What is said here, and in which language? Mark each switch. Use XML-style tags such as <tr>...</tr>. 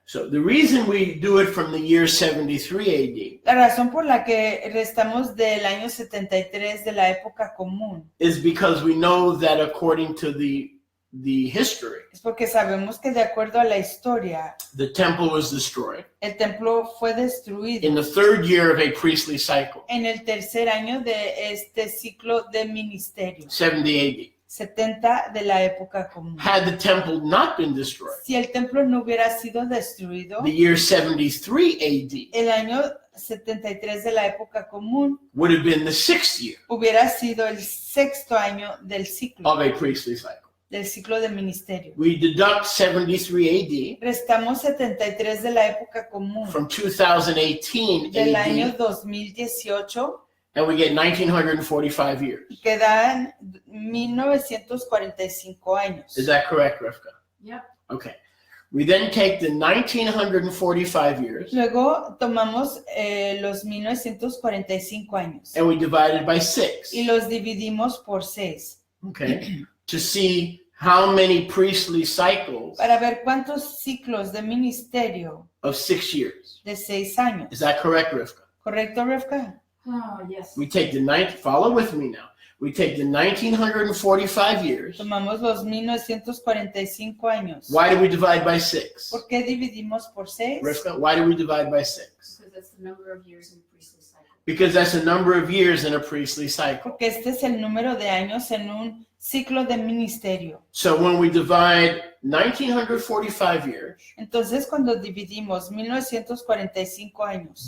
<en>So the reason we do it from the year 73</en> <es>La razón por la que restamos del año 73 de la época común</es> <en>AD is because we know that according to the history,</en> <es>es porque sabemos que de acuerdo a la historia,</es> <en>the temple was destroyed</en> <es>el templo fue destruido</es> <en>in the third year of a priestly cycle,</en> <es>en el tercer año de este ciclo de ministerio,</es> <en>70 AD.</en> <es>70 de la época común.</es> <en>Had the temple not been destroyed,</en> <es>Si el templo no hubiera sido destruido,</es> <en>the year 73 AD</en> <es>el año 73 de la época común</es> <en>would have been the sixth year</en> <es>hubiera sido el sexto año del ciclo</es> <en>of a priestly cycle.</en> <es>de ministerio.</es> <en>We deduct 73 AD</en> <es>Restamos 73 de la época común</es> <en>from 2018</en> <es>del año</es> <en>AD,</en> <es>2018</es> <en>and we get 1,945 years.</en> <es>y quedan 1945 años.</es> <en>Is that correct, Rivka? Yep. Okay. We then take the 1,945 years</en> <es>Luego tomamos los 1945 años</es> <en>and we divide it by 6.</en> <es>y los dividimos por 6</es> <en>Okay. To see how many priestly cycles</en> <es>para ver cuántos ciclos de ministerio</es> <en>of 6 years.</en> <es>de 6 años.</es> <en>Is that correct, Rivka?</en> <es>¿Correcto, Rivka?</es> <en>Oh, yes. We take follow with me now. We take the 1,945 years.</en> <es>Tomamos los 1945 años.</es> <en>Why do we divide by 6?</en> <es>¿Por qué dividimos por 6?</es> <en>Rivka, why do we divide by 6? Because that's the number of years in the priestly cycle. Because that's a number of years in a priestly cycle.</en> <es>Porque este es el número de años en un ciclo de ministerio.</es> <en>So when we divide 1,945 years</en> <es>Entonces, cuando dividimos 1945 años</es>